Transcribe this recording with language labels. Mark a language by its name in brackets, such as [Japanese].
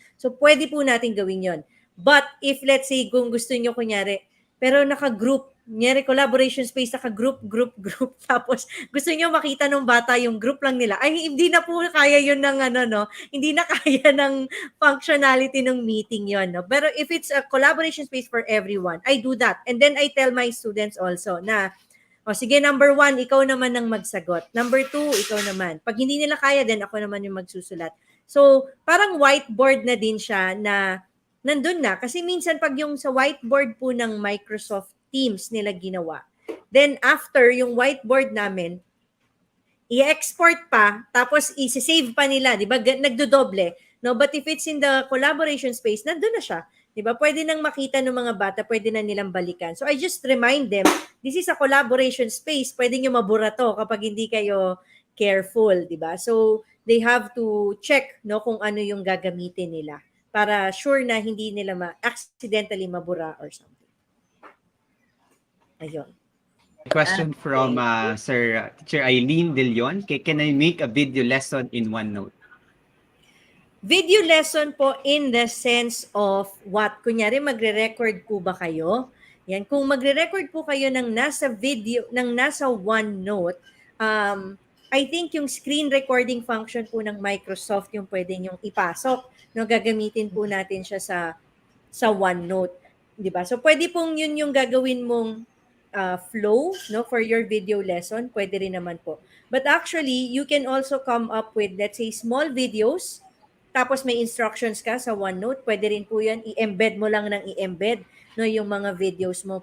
[Filipino] So, pwede po natin gawin yon. [English] But if let's say [Filipino] kung gusto niyo kunyari, pero naka-group, kunyari collaboration space, naka-group, group, group, tapos gusto niyo makita nung bata yung group lang nila, ay hindi na po kaya yun ng ano, no? Hindi na kaya ng functionality ng meeting yon, no? [English] Pero if it's a collaboration space for everyone, I do that. And then I tell my students also na, [Filipino] o sige, [English] number 1, [Filipino] ikaw naman ang magsagot. Number 2, ikaw naman. Pag hindi nila kaya, then ako naman yung magsusulat. So, parang whiteboard na din siya na nandun na. Kasi minsan pag yung sa whiteboard po ng Microsoft Teams nila ginawa, then after yung whiteboard namin, i-export pa, tapos i-save pa nila, di ba? Nagdodoble. No? [English] But if it's in the collaboration space, [Filipino] nandun na siya. Di ba? Pwede nang makita ng mga bata, pwede na nilang balikan. [English] So I just remind them, this is a collaboration space. [Filipino] Pwede nyo mabura to kapag hindi kayo careful, di ba? So they have to check, no, kung ano yung gagamitin nila para sure na hindi nila accidentally mabura [English] or something. [Filipino] Ayun. [English] Question from Sir Teacher Eileen De Leon. Can I make a video lesson in OneNote? Video lesson po in the sense of what? [Filipino] Kunyari, magre-record po ba kayo? Yan. Kung magre-record po kayo ng nasa video, ng nasa OneNote, [English] I think [Filipino] yung screen recording function po ng Microsoft yung pwede nyong ipasok. No, gagamitin po natin siya sa OneNote. Di ba? So, pwede pong yun yung gagawin mong flow, no, [English] for your video lesson. [Filipino] Pwede rin naman po. [English] But actually, you can also come up with, let's say, small videos. [Filipino] Tapos may instructions ka sa OneNote. Pwede rin po yan. I-embed mo lang ng i-embed, no, yung mga videos mo.